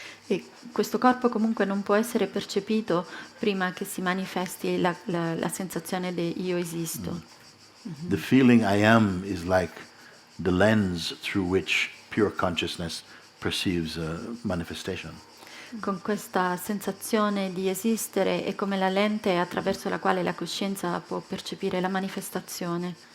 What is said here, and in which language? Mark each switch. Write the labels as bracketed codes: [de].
[it] E questo corpo comunque non può essere percepito prima che si manifesti la sensazione di io esisto. [en] The feeling I am is like the lens through which pure consciousness perceives a manifestation. [it] Con questa sensazione di esistere è come la lente attraverso la quale la coscienza può percepire la manifestazione.